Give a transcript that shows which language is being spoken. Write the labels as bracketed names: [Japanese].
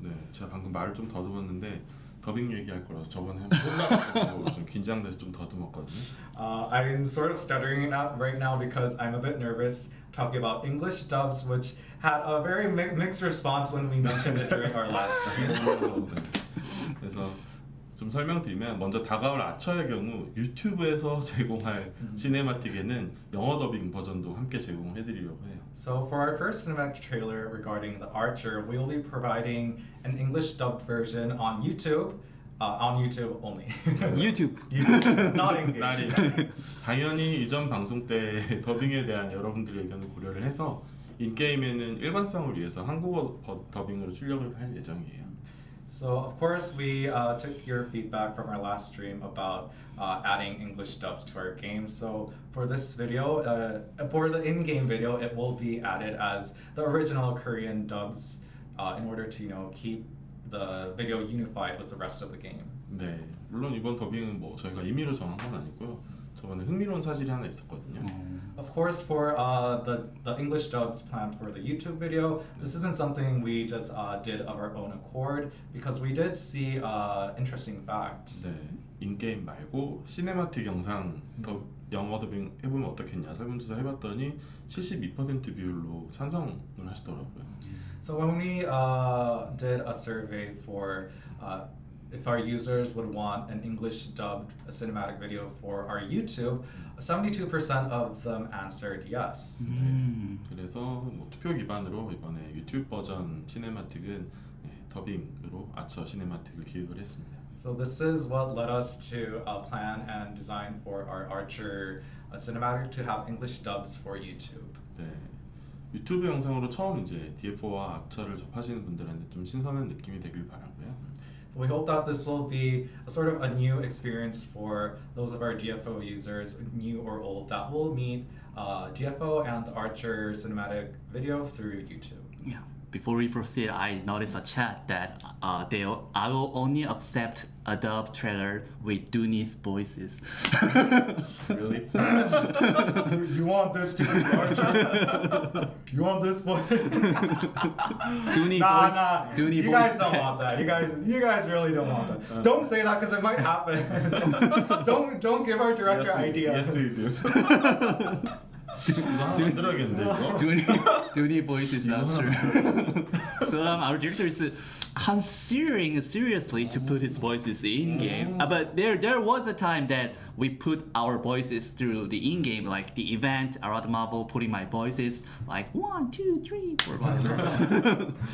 [Korean] 네, 제가 방금 말을 좀 더듬었는데 더빙 얘기할 거라서 저번에 한번 혼나가지고 좀 긴장돼서 좀 더듬었거든요. [English] I'm sort of stuttering out right now because I'm a bit nervous talking about English dubs, which had a very mixed response when we mentioned it during our last stream. [Korean] 그래서 좀 설명드리면 먼저 다가올 아처의 경우 유튜브에서 제공할 시네마틱에는 영어 더빙 버전도 함께 제공해드리려고 해요. [English] So for our first cinematic trailer regarding the Archer, we will be providing an English dubbed version on YouTube only. YouTube. Not in game. [Korean] 날이 당연히 이전 방송 때 더빙에 대한 여러분들의 의견을 고려를 해서 인게임에는 일관성을 위해서 한국어 더빙으로 출력을 할 예정이에요. [English] So of course we took your feedback from our last stream about adding English dubs to our game. So for this video, for the in-game video, it will be added as the original Korean dubs in order to keep the video unified with the rest of the game. [Korean] 네, 물론 이번 더빙은 뭐 저희가 임의로 정한 건 아니고요. 저번에 흥미로운 사실이 하나 있었거든요. [English] Of course, for the English dubs planned for the YouTube video, this isn't something we just did of our own accord because we did see interesting fact. [Korean] 네, 인게임 말고 시네마틱 영상 영어 더빙 해보면 어떻겠냐 설문조사 해봤더니 72% 비율로 찬성을 하시더라고요. [English] So when we did a survey for if our users would want an English dubbed cinematic video for our YouTube, 72% of them answered yes. [Korean] 그래서 뭐 투표 기반으로 이번에 유튜브 버전 시네마틱은 더빙으로 아처 시네마틱을 기획을 했습니다. [English] So this is what led us to plan and design for our Archer cinematic to have English dubs for YouTube. [Korean] 네, 유튜브 영상으로 처음 이제 DFO와 아처를 접하시는 분들한테 좀 신선한 느낌이 되길 바라고요. [English] We hope that this will be a sort of a new experience for those of our DFO users, new or old, that will meet DFO and the Archer cinematic video through YouTube. Yeah. Before we proceed, I noticed a chat that I will only accept a dub trailer with Dooney's voices. Really? You want this to be Archer? You want this voice? Dooney Nah, voice. nah. Dooney You voice. guys don't want that. You guys really don't want that. Don't say that because it might happen. don't give our director ideas. Yes, we do. [Korean] 이거 하나 만들어야겠는데 이거? [English] Dooney voices, that's true. So our director is considering seriously to put his voices in game. But there was a time that we put our voices through the in game, like the event, Arad Marvel putting my voices like 1, 2, 3, 4, 5.